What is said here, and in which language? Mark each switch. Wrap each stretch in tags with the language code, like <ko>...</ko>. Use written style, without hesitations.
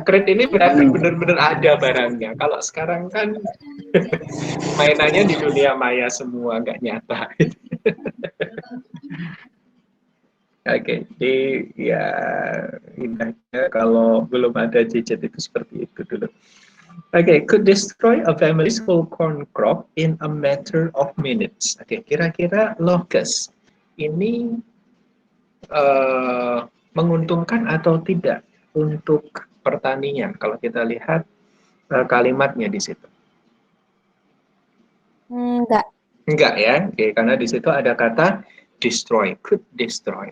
<id>Konkret ini berarti benar-benar ada barangnya. Kalau sekarang kan mainannya di dunia maya semua, nggak nyata. Oke, jadi ya indahnya kalau belum ada gadget itu seperti itu dulu.</id> <en>Oke, could destroy a family's whole corn crop in a matter of minutes.</en> <id>Oke, kira-kira locust ini menguntungkan atau tidak untuk pertanian kalau kita lihat kalimatnya di situ. Enggak. Enggak ya, oke, karena di situ ada kata destroy,</id> <en>could destroy.</en>